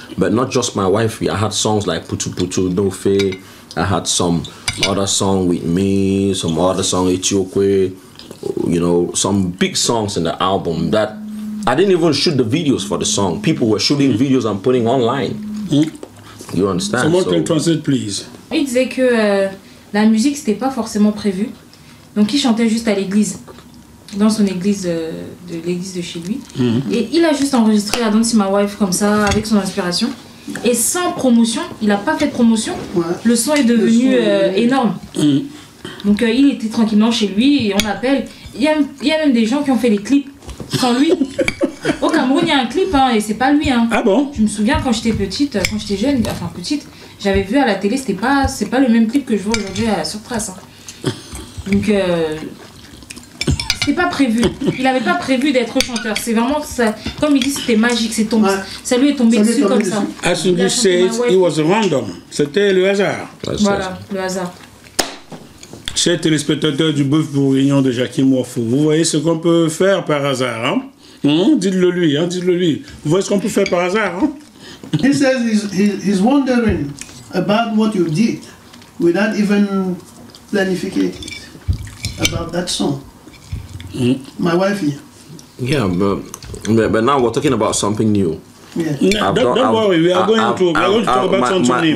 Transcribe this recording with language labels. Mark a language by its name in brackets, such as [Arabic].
[English] But not just my wifey. I had songs like Putu Putu Nofe. I had some other song with me, some other song Etiokwe. You know, some big songs in the album that I didn't even shoot the videos for the song. People were shooting videos and putting online. You understand? Someone can translate, please. [French] Il disait que la musique, c'était pas forcément prévu. Donc il chantait juste à l'église, dans son église l'église de chez lui. Et il a juste enregistré I Don't See My Wife comme ça, avec son inspiration. Et sans promotion, il n'a pas fait de promotion. Le son est devenu énorme. Donc il était tranquillement chez lui et on l'appelle. Il y a même des gens qui ont fait des clips sans lui. Au Cameroun, il y a un clip hein, et c'est pas lui. Hein. Ah bon? Je me souviens quand j'étais petite, quand j'étais jeune, enfin petite, j'avais vu à la télé, c'est pas le même clip que je vois aujourd'hui sur Trace. Hein. Donc c'était pas prévu. Il avait pas prévu d'être chanteur. C'est vraiment ça. Comme il dit, c'était magique. C'est tombé. Ça lui est tombé dessus comme ça. [English] As you said, it was random. [French] C'était le hasard. Voilà, le hasard. Chers téléspectateurs du BØUF-BOURGUIGNON de Jacky Moiffo, vous voyez ce qu'on peut faire par hasard, hein? Dites-le lui, hein, dites-le lui. Vous voyez ce qu'on peut faire par hasard, hein? [English] He says he's wondering about what you did without even planifying it, about that song. My wife here. Yeah, but now we're talking about something new. Yeah. Don't worry, we are going to talk about something new.